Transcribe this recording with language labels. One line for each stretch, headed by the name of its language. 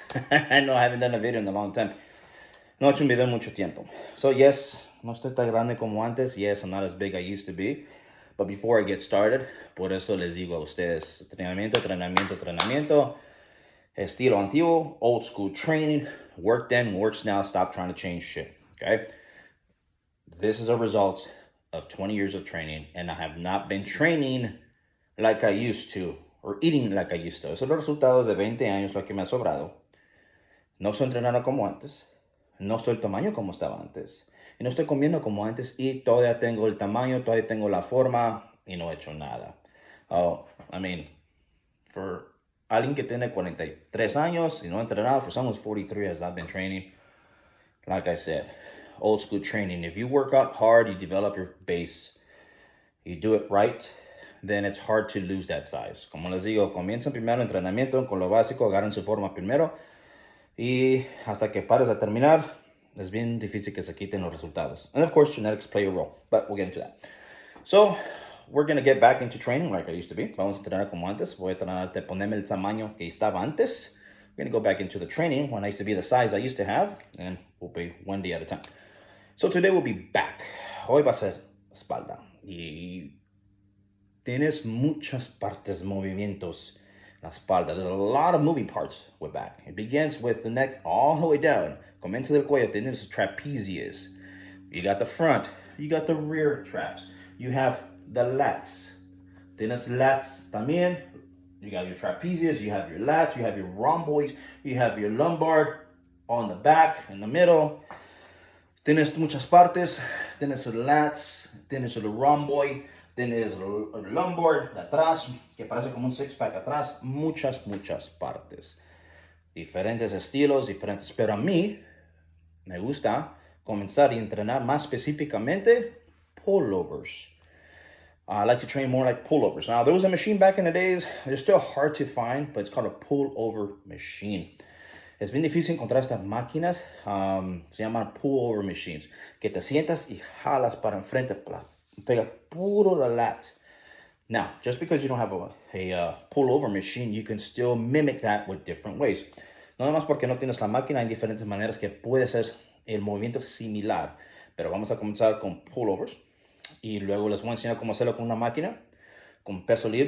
English: I know I haven't done a video in a long time.
Spanish: No he hecho un video en mucho tiempo.
English: So, yes,
Spanish: no estoy tan grande como antes.
English: Yes, I'm not as big I used to be. But before I get started,
Spanish: por eso les digo a ustedes, entrenamiento, entrenamiento, entrenamiento. Estilo antiguo,
English: old school training. Work then, works now. Stop trying to change shit. Okay? This is a result of 20 years of training, and I have not been training like I used to, or eating like I used to.
Spanish: Esos son los resultados de 20 años, lo que me ha sobrado. No estoy entrenando como antes. No estoy el tamaño como estaba antes. Y no estoy comiendo como antes, y todavía tengo el tamaño, todavía tengo la forma, y no he hecho nada. Oh, I mean, for alguien que tiene 43 años y no ha entrenado, for someone who's 43 as I've been training, like I said, old school training.
English: If you work out hard, you develop your base, you do it right, then it's hard to lose that size.
Spanish: Como les digo, comiencen primero el entrenamiento con lo básico, agarren su forma primero, y hasta que pares a terminar, es bien difícil que se quiten los resultados.
English: And of course, genetics play a role, but we'll get into that. So, we're going to get back into training like I used to be.
Spanish: Vamos a entrenar como antes. Voy a tratar de ponerme el tamaño que estaba antes.
English: We're going to go back into the training when I used to be the size I used to have, and we'll be one day at a time. So today we'll be back.
Spanish: Hoy va a ser espalda. Y tienes muchas partes, movimientos en la espalda.
English: There's a lot of moving parts with back. It begins with the neck all the way down.
Spanish: Comienza del cuello. Tienes trapezius.
English: You got the front. You got the rear traps. You have the lats.
Spanish: Tienes lats también.
English: You got your trapezius. You have your lats. You have your rhomboids. You have your lumbar on the back, in the middle.
Spanish: Tienes muchas partes, tienes el lats, tienes el rhomboid, tienes el lumbar de atrás, que parece como un six-pack atrás, muchas partes. Diferentes estilos, diferentes, pero a mí me gusta comenzar y entrenar más específicamente pullovers.
English: I like to train more like pullovers. Now, there was a machine back in the days, they're still hard to find, but it's called a pullover machine.
Spanish: Es bien difícil encontrar estas máquinas, se llaman pullover machines, que te sientas y jalas para enfrente, pega puro la lat.
English: Now, just because you don't have a pullover machine, you can still mimic that with different ways.
Spanish: No más porque no tienes la máquina, hay diferentes maneras que puedes hacer el movimiento similar. Pero vamos a comenzar con pullovers, y luego les voy a enseñar cómo hacerlo con una máquina, con peso libre.